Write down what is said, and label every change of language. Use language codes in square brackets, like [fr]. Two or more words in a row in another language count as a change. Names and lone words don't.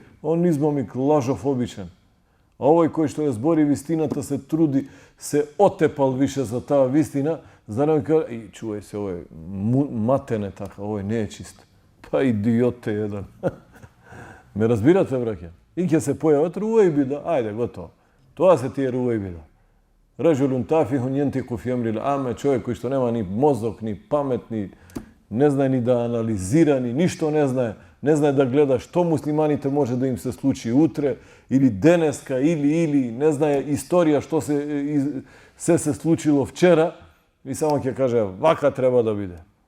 [mk] Он измамник, лажов обичен. А овој кој што ја збори вистината, се труди, се отепал више за таа вистина, за да каже, и чувај се, овој матене така, овој не е чист. Па идиот е еден. Ме разбирате, браќа? И ќе се појават руајбида, ајде, готово. Тоа се тие руајбида. [ar] رجل تافه ينطق في أمر العامة, [mk] човек кој што нема ни мозок, ни памет, ни не знае ни да анализира, ни ништо не знае. Не знае да гледа што муслиманите може да им се случи утре, или денеска, или не знае историја што се случило вчера, и само ќе каже, вака треба да биде.